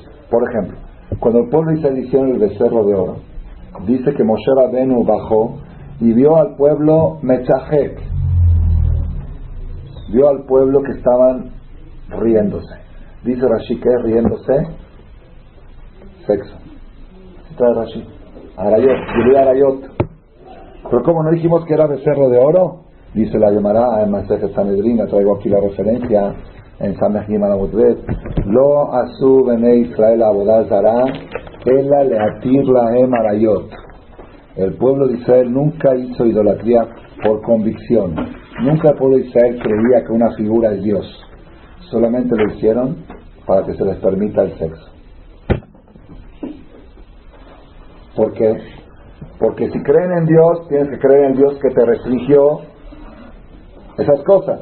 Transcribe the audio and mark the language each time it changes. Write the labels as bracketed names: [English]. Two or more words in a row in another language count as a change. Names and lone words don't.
[Spanish] Por ejemplo, cuando el pueblo de Israel hicieron el becerro de oro, dice que Moshe Rabenu bajó y vio al pueblo Metzahek, vio al pueblo que estaban riéndose. Dice Rashi, ¿qué es riéndose? Sexo. Trae Rashi, Arayot. Pero ¿cómo no dijimos que era becerro de oro? Dice la Gemara en Masejet Sanedrin, traigo aquí la referencia en Samech Gimel Amud Bet, [Hebrew] לא עשו בני ישראל עבודה זרה אלא להתיר להם עריות. [Spanish] El pueblo de Israel nunca hizo idolatría por convicción. Nunca el pueblo de Israel creía que una figura es Dios. Solamente lo hicieron para que se les permita el sexo. ¿Por qué? Porque si creen en Dios, tienes que creer en Dios que te restringió esas cosas.